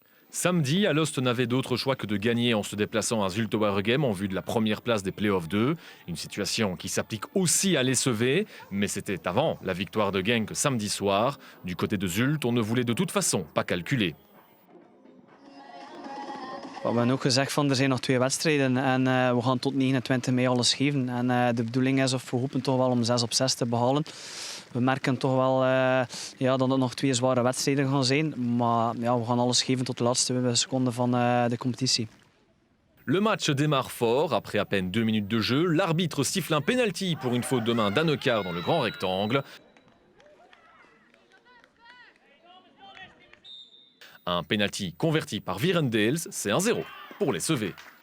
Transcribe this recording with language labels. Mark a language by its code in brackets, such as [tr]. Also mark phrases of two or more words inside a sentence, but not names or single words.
[fr] Samedi, Alost n'avait d'autre choix que de gagner en se déplaçant à Zulte Waregem en vue de la première place des Playoffs 2. Une situation qui s'applique aussi à l'SEV, mais c'était avant la victoire de Genk samedi soir. Du côté de Zulte, on ne voulait de toute façon pas calculer. [nl] We hebben ook gezegd van er zijn nog 2 wedstrijden en we gaan tot 29 mei alles geven. En de bedoeling is of we hopen toch wel om 6 op 6 te behalen. We merken toch wel dat het nog 2 zware wedstrijden gaan zijn. Maar ja, we gaan alles geven tot de laatste seconde van de competitie. [fr] Le match démarre fort. Après à peine 2 minutes de jeu, l'arbitre siffle un penalty pour une faute de main d'Annekar dans le grand rectangle. Un penalty converti par Virendels, c'est 1-0 pour les SEV.